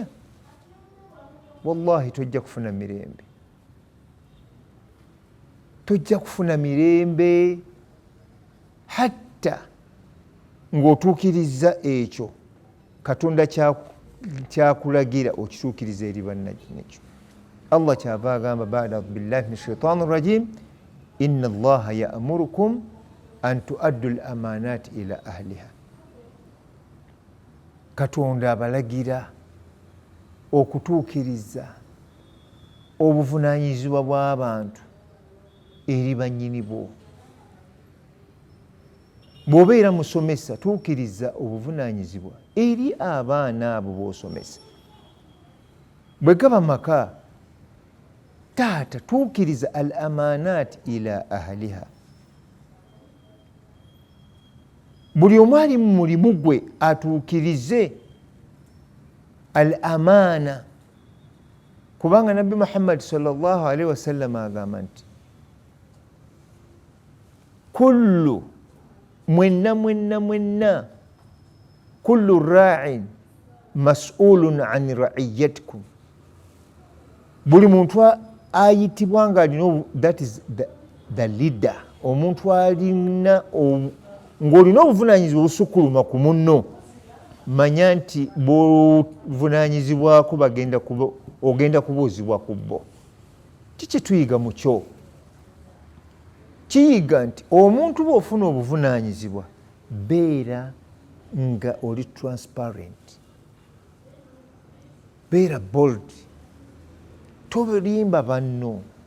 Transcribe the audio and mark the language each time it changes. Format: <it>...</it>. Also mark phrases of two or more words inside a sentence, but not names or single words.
<lg>Wallahi tojja kufuna mirembe, tojja kufuna mirembe hatta ng'otuukiriza ekyo Katonda kyakulagira okituukiriza eri bannakyo.</lg> <ar>Allah</ar> <lg>kyava agamba</lg> <ar>بعد بالله من الشيطان الرجيم إن الله يأمركم أن تؤدوا الأمانات إلى أهلها.</ar> <lg>Katonda abalagira okutuukiriza obuvunaanyizibwa bw'abantu eri bannyini bwo. Bw'obeera musomesa tuukiriza obuvunaanyizibwa eri abaana abo b'osomesa. Bwe gaba maka, taata tuukiriza</lg> <ar>الأمانات إلى أهلها.</ar> <lg>Buli omu ali mu mulimu gwe atuukirize al amana, kubanga Nabbi Muhammad</lg> <ar>صلى الله عليه وسلم</ar> <lg>agamba nti kullu mwenna</lg> <ar>كل راع مسؤول عن رعيتكم.</ar> <lg>Buli muntu ayitibwa nga alina,</lg> <en>that is the leader,</en> <lg>omuntu alina ng'olina obuvunaanyizibwa obusukkuluma ku munno, manya nti bw'ovunaanyizibwako ogenda kubuuzibwa ku bo. Kiki tuyiga mu kyo? Kiyiga nti omuntu bw'ofuna obuvunaanyizibwa beera nga oli transparent, beera bold, tolimba banno.</lg>